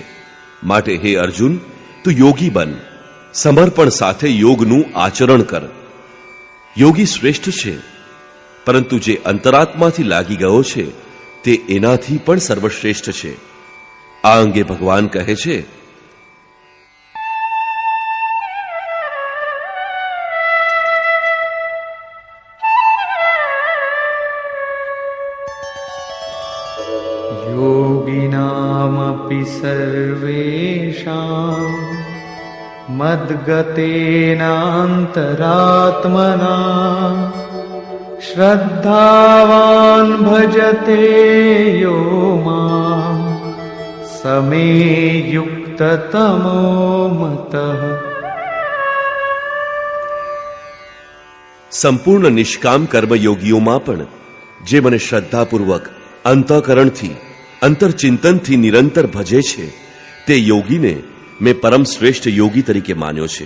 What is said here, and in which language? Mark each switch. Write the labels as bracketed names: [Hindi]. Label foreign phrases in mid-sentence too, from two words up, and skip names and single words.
[Gujarati] માટે હે અર્જુન, તું યોગી બન, સમર્પણ સાથે યોગનું આચરણ કર. યોગી શ્રેષ્ઠ છે, પરંતુ જે અંતરાત્માથી લાગી ગયો છે તે એનાથી પણ સર્વશ્રેષ્ઠ છે. આ અંગે ભગવાન કહે છે, [Sanskrit] योगिनामपि सर्वेषां मद्गतेनान्तरात्मना श्रद्धावान् भजते यो मां समे युक्ततमो मतः. [Gujarati] સંપૂર્ણ નિષ્કામ કર્મયોગીઓમાં પણ જે મને શ્રદ્ધાપૂર્વક અંતઃકરણથી અંતરચિંતનથી નિરંતર ભજે છે તે યોગીને મેં પરમ શ્રેષ્ઠ યોગી તરીકે માન્યો છે.